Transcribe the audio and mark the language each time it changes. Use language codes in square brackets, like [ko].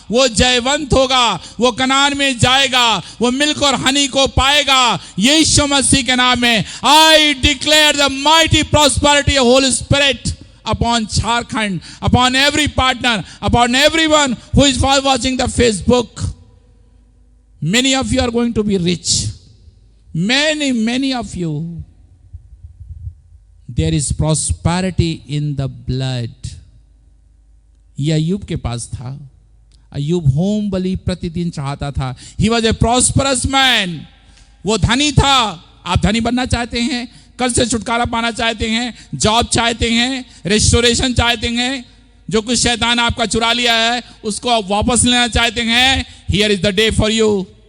[hi] वो जयवंत होगा, वो कनान में जाएगा, वो मिल्क और हनी को पाएगा। यीशु मसीह के नाम में [en] I declare the mighty prosperity of holy spirit upon Jharkhand, upon every partner, upon everyone who is watching the Facebook. Many of you are going to be rich. Many of you. There is prosperity in the blood. [hi] ये अय्यूब के पास था। अय्यूब home बलि प्रतिदिन चाहता था। [en] He was a prosperous man. [hi] वो धनी था। आप धनी बनना चाहते हैं, कर्ज से छुटकारा पाना चाहते हैं, जॉब चाहते हैं, रेस्टोरेशन चाहते हैं, जो कुछ शैतान आपका चुरा लिया है उसको आप वापस लेना चाहते हैं, [en] Here is the day for you.